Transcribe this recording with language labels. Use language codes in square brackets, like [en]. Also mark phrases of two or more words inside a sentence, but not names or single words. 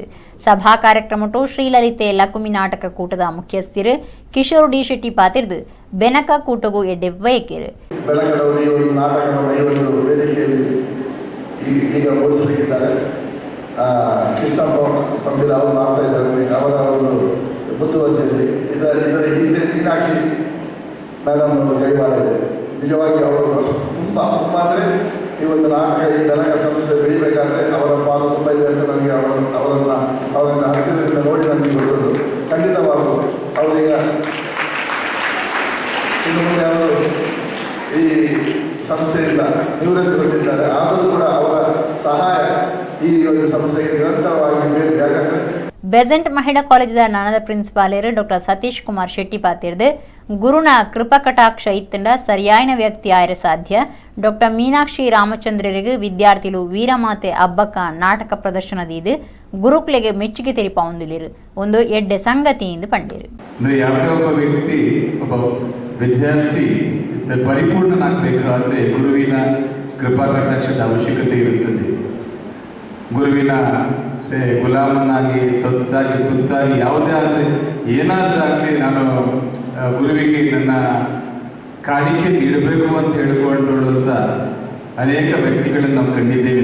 [tcy] ಸಭಾ ಕಾರ್ಯಕ್ರಮಟು ಶ್ರೀಲಲಿತೆ ಲಕುಮಿ ನಾಟಕ ಕೂಟದ ಮುಖ್ಯಸ್ಥರು ಕಿಶೋರ್ ಡಿ ಶೆಟ್ಟಿ ಪಾತಿರ್ದು ಬೆನಕ ಕೂಟಗೂ ಎಡ್ಡೆ ಬಯಕೇರು. [kn] ಮುತುವರ್ಜಿಯಲ್ಲಿ ಇದರ ಹಿಂದೆ ಮೀನಾಕ್ಷಿ ಮೇಡಮ್ ಅವರು ಕೈ ಮಾಡಿದೆ. ನಿಜವಾಗಿ ಅವರು ತುಂಬ ಅಂದರೆ ಈ ಒಂದು ನಾಟಕ ಈ ಬೆನಕ ಸಂಸ್ಥೆ ಬೆಳಿಬೇಕಾದ್ರೆ ಅವರ ಪಾಲು ತುಂಬ ಇದೆ ಅಂತ ನನಗೆ ಅವರನ್ನು ಹತ್ತಿರದಿಂದ ನೋಡಿ ನನಗೆ ಗೊತ್ತದು. ಖಂಡಿತವಾಗೂ ಅವರೀಗ ಇನ್ನು ಮುಂದೆ ಅವರು ಈ ಸಂಸ್ಥೆಯಿಂದ ನಿವೃತ್ತಿ ಹೊಂದಿದ್ದಾರೆ. ಆದರೂ ಕೂಡ ಅವರ ಸಹಾಯ ಈ ಒಂದು ಸಂಸ್ಥೆಗೆ ನಿರಂತರವಾಗಿ ಬೇಕು. ಯಾಕಂದರೆ [tcy] ಬೆಸೆಂಟ್ ಮಹಿಳಾ ಕಾಲೇಜದ ನನದ ಪ್ರಿನ್ಸಿಪಾಲರ್ ಡಾಕ್ಟರ್ ಸತೀಶ್ ಕುಮಾರ್ ಶೆಟ್ಟಿ ಪಾತಿರ್ದು ಗುರುನ ಕೃಪಕಟಾಕ್ಷ ಇತ್ತಂಡ ಸರಿಯಾಯಿನ ವ್ಯಕ್ತಿ ಆಯ್ರೆ ಸಾಧ್ಯ. ಡಾಕ್ಟರ್ ಮೀನಾಕ್ಷಿ ರಾಮಚಂದ್ರರಿಗೆ ವಿದ್ಯಾರ್ಥಿಗಳು ವೀರಮಾತೆ ಹಬ್ಬಕ್ಕ ನಾಟಕ ಪ್ರದರ್ಶನದಿದ್ದು ಗುರುಕ್ಲೆಗೆ ಮೆಚ್ಚುಗೆ ತೆರಿಪ ಹೊಂದಿಲಿರು ಒಂದು ಎಡ್ಡೆ ಸಂಗತಿಯಿಂದ ಪಂಡಿರು. [kn] ಯಾವುದೇ ಒಬ್ಬ ವ್ಯಕ್ತಿ ಒಬ್ಬ ವಿದ್ಯಾರ್ಥಿ ಪರಿಪೂರ್ಣನಾಗಬೇಕಾದ್ರೆ ಗುರುವಿನ ಕೃಪಾಕಟಾಕ್ಷದ ಅವಶ್ಯಕತೆ ಇರುತ್ತದೆ. ಗುರುವಿನ ಗುಲಾಮನಾಗಿ ತುತ್ತಾಗಿ ಯಾವುದೇ ಆದರೆ ಏನಾದರೂ ಆಗಲಿ ನಾನು ಗುರುವಿಗೆ ನನ್ನ ಕಾಣಿಕೆ ನೀಡಬೇಕು ಅಂತ ಹೇಳಿಕೊಳ್ಳುವಂಥ ಅನೇಕ ವ್ಯಕ್ತಿಗಳನ್ನು ನಾವು ಕಂಡಿದ್ದೇವೆ.